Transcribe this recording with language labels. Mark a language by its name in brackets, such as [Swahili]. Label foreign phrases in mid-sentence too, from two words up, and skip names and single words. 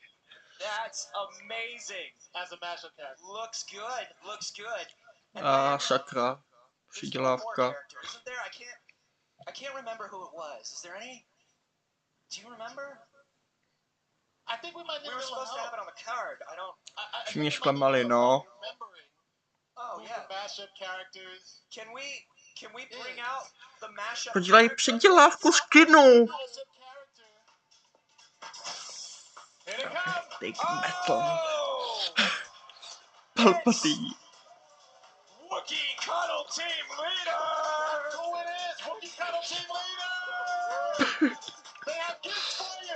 [English] That's amazing. As a mashup character. Looks good. Looks good. [Czech] Sakra. Přidělávka. [English] Isn't there? I can't remember who it was. Is there any? Do you remember? I think we might need We were supposed to have it on the card. I don't. [Czech] Všichni mě zklamali, no. [English] Oh yeah. Mashup characters. Can we bring out the mashup? [Czech] Podělají předělávku skinu. [English] Big metal. Palpatine. Wookiee Cuddle Team Leader! Who it is? Wookiee Cuddle Team Leader! They have gifts for you!